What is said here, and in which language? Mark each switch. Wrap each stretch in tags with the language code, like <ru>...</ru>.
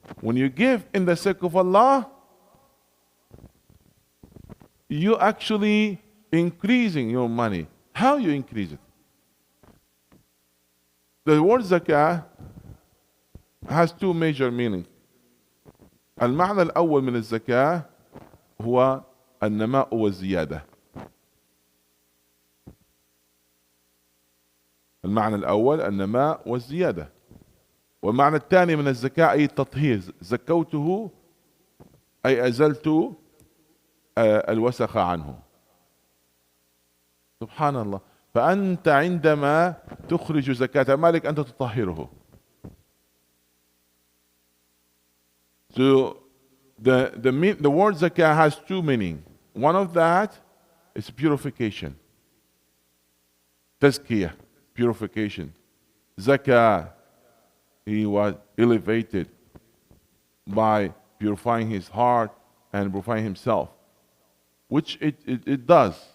<en>When you give in the sake of Allah, you actually increasing your money. How you increase it? The word zakah has two major meanings.</en> <ar>المعنى الأول من الزكاة هو النماء والزيادة. المعنى الأول النماء والزيادة. والمعنى الثاني من الزكاة أي التطهير. زكوته أي أزلت الوسخ عنه. سبحان الله. فأنت عندما تخرج زكاة مالك أنت تطهره.</ar> <en>So the word zakah has two meanings. One of that is purification. Tazkiyah, purification. Zakah, he was elevated by purifying his heart and purifying himself, which it does.</en>